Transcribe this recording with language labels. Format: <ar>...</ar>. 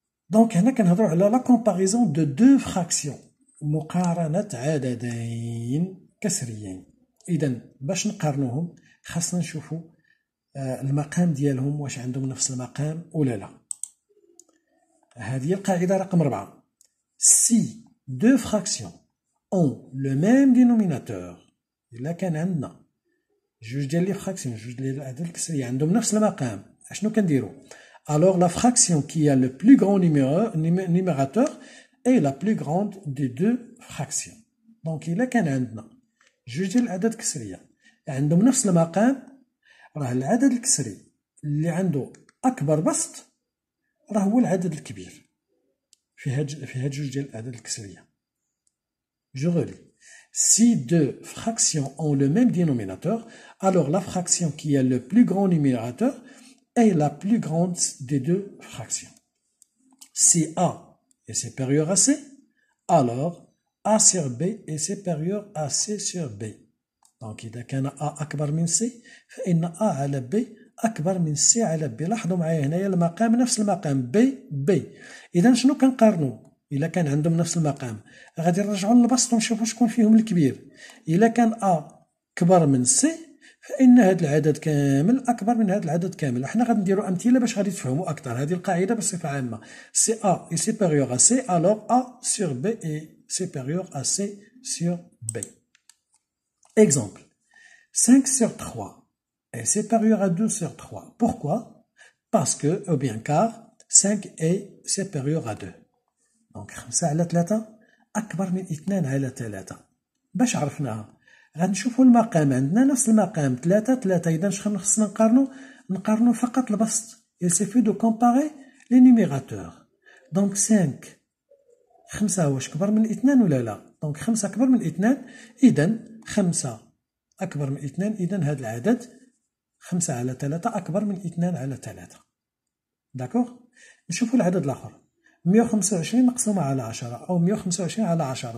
<ar>دونك هنا كنهضروا على لا كومباريزون دو دو فراكسيون مقارنة عددين كسريين. إذا باش نقارنوهم خاصنا نشوفوا المقام ديالهم واش عندهم نفس المقام ولا لا. هذه القاعدة رقم 4.</ar> <fr>Si deux fractions ont le même dénominateur</fr> <ar>إلا كان عندنا جوج ديال لي فراكسيون جوج ديال الأعداد الكسرية عندهم نفس المقام اشنو كنديرو؟</ar> <fr>Alors la fraction qui a le plus grand numérateur est la plus grande des deux fractions.</fr> <ar>Donc إلا كان عندنا جوج ديال الأعداد الكسرية عندهم نفس المقام راه العدد الكسري اللي عنده أكبر بسط راه هو العدد الكبير في هاد جوج ديال الأعداد الكسرية. جو غولي</ar> <fr>Si deux fractions ont le même dénominateur, alors la fraction qui a le plus grand numérateur est la plus grande des deux fractions. Si A est supérieur à C, alors A sur B est supérieur à C sur B.</fr> <ar>Donc إذا كان A أكبر من C فإن A على B أكبر من C على B. لاحظوا معايا هنايا المقام نفس المقام B. إذا شنو كنقارنوا؟ إلا كان عندهم نفس المقام غادي نرجعوا للبسط ونشوفوا شكون فيهم الكبير. إلا كان A كبر من C فإن هذا العدد كامل أكبر من هذا العدد كامل. وحنا غادي نديروا أمثلة باش غادي تفهموا أكثر هذه القاعدة بصفة عامة.</ar> <fr>Si A est supérieur à C, alors A sur B est supérieur à C sur B. Exemple. 5 sur 3 est supérieur à 2 sur 3. Pourquoi? Parce que, ou bien car, 5 est supérieur à 2.</fr> <ar>Donc 5 على 3 أكبر من 2 على 3. باش عرفناها؟ غنشوفوا المقام عندنا نفس المقام 3 إذا شنو خصنا نقارنوا فقط البسط.</ar> <fr>Il suffit de comparer les numérateurs.</fr> <ar>Donc 5 واش كبر من 2 ولا لا؟ دونك 5 أكبر من 2 إذا 5 أكبر من 2 إذا هذا العدد 5 على 3 أكبر من 2 على 3. داكوغ؟ نشوفوا العدد الآخر 125 مقسومة على 10 أو 125 على 10.</ar>